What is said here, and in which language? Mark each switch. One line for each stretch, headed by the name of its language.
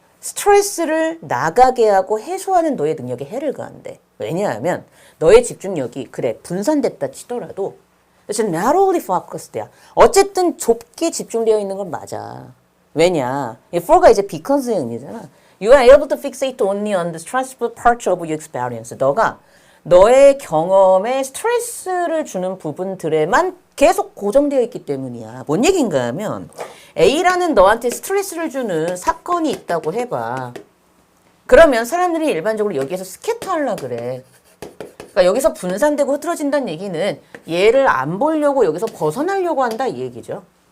Korean: 스트레스를 나가게 하고 해소하는 너의 능력에 해를 가한대. 왜냐하면 너의 집중력이 그래 분산됐다 치더라도
English: it's narrowly focused
Korean: 야. 어쨌든 좁게 집중되어 있는 건 맞아. 왜냐? 이 for가 이제 because의 의미잖아.
English: You are able to fixate only on the stressful parts of your experience.
Korean: 너가 너의 경험에 스트레스를 주는 부분들에만 계속 고정되어 있기 때문이야. 뭔 얘기인가 하면 A라는 너한테 스트레스를 주는 사건이 있다고 해봐. 그러면 사람들이 일반적으로 여기에서 스캐터 하려고 그래. 그러니까 여기서 분산되고 흐트러진다는 얘기는 얘를 안 보려고 여기서 벗어나려고 한다 이 얘기죠.